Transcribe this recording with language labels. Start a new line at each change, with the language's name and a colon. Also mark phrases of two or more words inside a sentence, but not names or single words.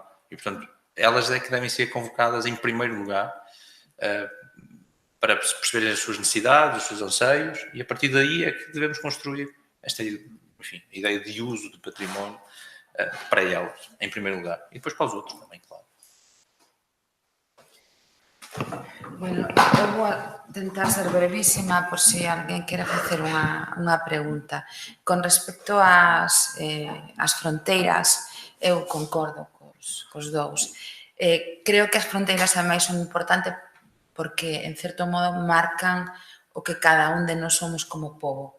Portuguese: E, portanto, elas é que devem ser convocadas em primeiro lugar para perceberem as suas necessidades, os seus anseios, e a partir daí é que devemos construir esta ideia de uso do património para elas, em primeiro lugar. E depois para os outros também, claro.
Galician: Bueno, eu vou tentar ser brevísima por se alguén quere facer unha pregunta. Con respecto ás fronteiras, eu concordo cos dous. Creo que as fronteiras ademais son importantes porque, en certo modo, marcan o que cada un de nós somos como pobo.